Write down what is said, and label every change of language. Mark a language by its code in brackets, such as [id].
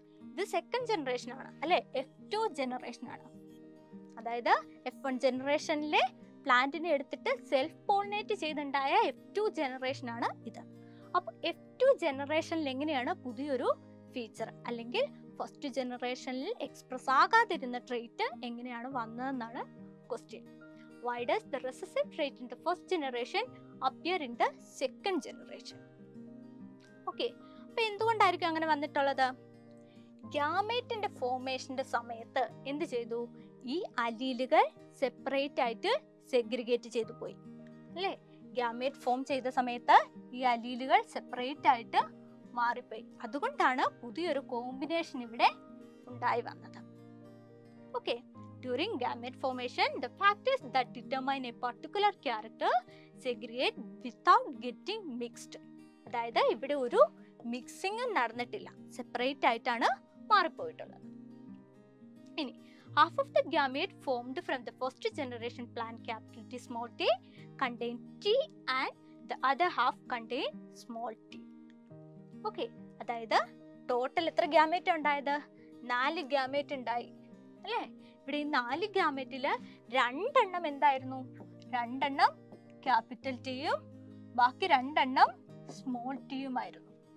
[ml] ഇത് second generation ആണ് അല്ലെ, F2 ജനറേഷൻ ആണ്. അതായത് F1 ജനറേഷനിലെ പ്ലാന്റിനെ എടുത്തിട്ട് സെൽഫ് പോളിനേറ്റ് ചെയ്തുണ്ടായ F2 ജനറേഷൻ ആണ് ഇത്. അപ്പോൾ F2 ജനറേഷനിൽ എങ്ങനെയാണ് പുതിയൊരു ഫീച്ചർ അല്ലെങ്കിൽ ഫസ്റ്റ് ജനറേഷനിൽ എക്സ്പ്രസ് ആകാതിരുന്ന ട്രേറ്റ് എങ്ങനെയാണ് വന്നതെന്നാണ് question. [en] Why does the recessive trait in the first generation appear in the second generation? [ml] Okay, അപ്പൊ എന്തുകൊണ്ടായിരിക്കും അങ്ങനെ വന്നിട്ടുള്ളത്? ഗ്യാമേറ്റിന്റെ ഫോർമേഷന്റെ സമയത്ത് എന്ത് ചെയ്തു? ഈ അലീലുകൾ സെപ്പറേറ്റ് ആയിട്ട് സെഗ്രിഗേറ്റ് ചെയ്തു പോയി അല്ലേ? ഗ്യാമേറ്റ് ഫോം ചെയ്ത സമയത്ത് ഈ അലീലുകൾ സെപ്പറേറ്റ് ആയിട്ട് മാറിപ്പോയി. അതുകൊണ്ടാണ് പുതിയൊരു കോമ്പിനേഷൻ ഇവിടെ ഉണ്ടായി വന്നത്. [en] Okay, during gamete formation the factors that determine a particular character segregate without getting mixed. [ml] അതായത് ഇവിടെ ഒരു മിക്സിംഗ് നടന്നിട്ടില്ല, സെപ്പറേറ്റ് ആയിട്ടാണ് മാറിപ്പോയിട്ടുള്ളത്. [en] ഇനി half of the gamete formed from the first generation plant capital T small t contain T and the other half contain small t. [ml] Okay, അതായത് total എത്ര gamete ഉണ്ടായത്? 4 gamete ഉണ്ടായി അല്ലേ? ഇവിടെ ഈ 4 ഗ്യാമേറ്റില് 2 എണ്ണം എന്തായിരുന്നു? 2 എണ്ണം ക്യാപിറ്റൽ ടിയും ബാക്കി 2 എണ്ണം സ്മോൾ ടിയുമായിരുന്നു.